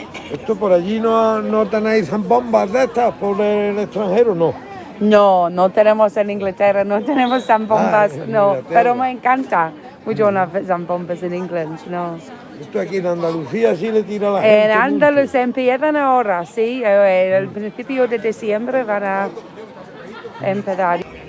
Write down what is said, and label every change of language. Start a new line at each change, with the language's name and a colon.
Spanish: ¿Esto por allí no tenéis bombas de estas por el extranjero, no? No tenemos en Inglaterra, no tenemos zambombas, en no. Inglaterra. Pero me encanta.
English: We don't have zambombas in England, no.
Spanish: Esto aquí en Andalucía sí le tira la gente. En Andalucía empiezan ahora, sí. El principio de diciembre van a empezar.